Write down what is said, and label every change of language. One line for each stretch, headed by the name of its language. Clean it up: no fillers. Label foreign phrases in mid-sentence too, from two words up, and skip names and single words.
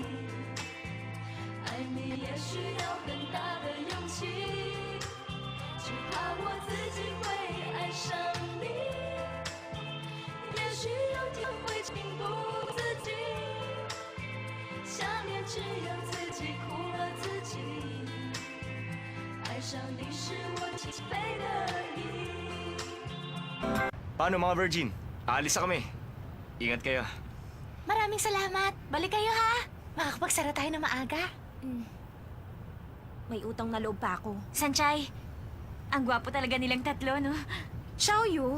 Chinese: 爱你也需要很大的勇气，只怕我自己会爱上你。也许有天会情不自禁，想念只有自己苦了自己。爱上你是我起飞的意。
Filipino: Paano mga Virgin? Aalis na kami. Ingat kayo. Maraming salamat. Balik kayo ha. Makakapagsara tayo na maaga. May utang na loob pa ako. Sanchay, ang gwapo talaga nilang tatlo, no? Xiaoyu?